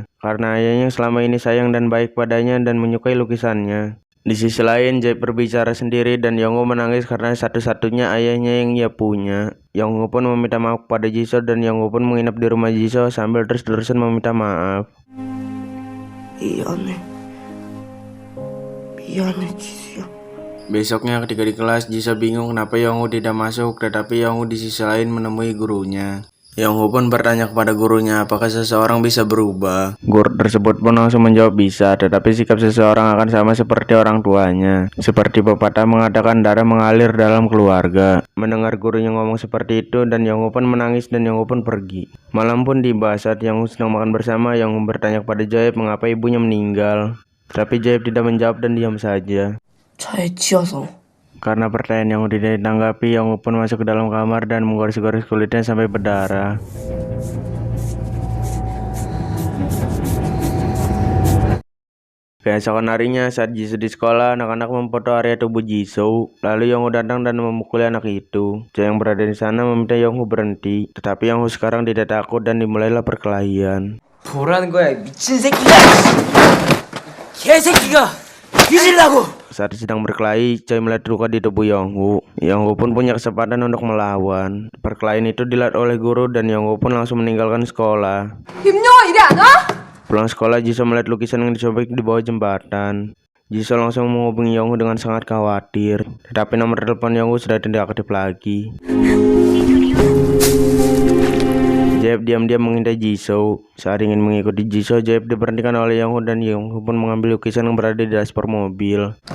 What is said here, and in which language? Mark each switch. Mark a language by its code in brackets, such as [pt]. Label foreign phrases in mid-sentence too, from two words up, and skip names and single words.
[id] Karena ayahnya selama ini sayang dan baik padanya dan menyukai lukisannya. Di sisi lain, Joyep berbicara sendiri dan Yongho menangis karena satu-satunya ayahnya yang ia punya. Yongho pun meminta maaf kepada Jisoo dan Yongho pun menginap di rumah Jisoo sambil terus-terusan meminta maaf. [ko] 미안해, 지수야. [id] Besoknya ketika di kelas, Jisoo bingung kenapa Yongho tidak masuk, tetapi Yongho di sisi lain menemui gurunya. Yongho pun bertanya kepada gurunya apakah seseorang bisa berubah. Guru tersebut pun langsung menjawab bisa, tetapi sikap seseorang akan sama seperti orang tuanya. Seperti pepatah mengatakan darah mengalir dalam keluarga. Mendengar gurunya ngomong seperti itu dan Yongho pun menangis dan Yongho pun pergi. Malam pun tiba saat Yongho sedang makan bersama. Yongho bertanya kepada Joyep mengapa ibunya meninggal. Tapi Joyep tidak menjawab dan diam saja. [ko] 차에 치여서. [id] Karena pertanyaan Yongho tidak ditanggapi, Yongho pun masuk ke dalam kamar dan menggores-gores kulitnya sampai berdarah. Keesokan harinya saat Jisoo di sekolah, anak-anak memfoto area tubuh Jisoo. Lalu Yongho datang dan memukuli anak itu. Joe yang berada di sana meminta Yongho berhenti, tetapi Yongho sekarang tidak takut dan dimulailah perkelahian. [ko] 뭐라는 거야, 미친 새끼가! 개새끼가! 뒤질라고! [id] Saat sedang berkelahi, Choi melihat luka di tubuh Yongho. Yongho pun punya kesempatan untuk melawan. Perkelahian itu dilihat oleh guru dan Yongho pun langsung meninggalkan sekolah. [ko] 김용호 이리 안 와? [id] Pulang sekolah, Jisoo melihat lukisan yang disobek di bawah jembatan. Jisoo langsung menghubungi Yongho dengan sangat khawatir. Tetapi nomor telepon Yongho sudah tidak aktif lagi. Jae diam-diam mengintai Jisoo. Saat ingin mengikuti Jisoo, Jae diberhentikan oleh Young-woo dan Young-woo pun mengambil lukisan yang berada di dashboard mobil.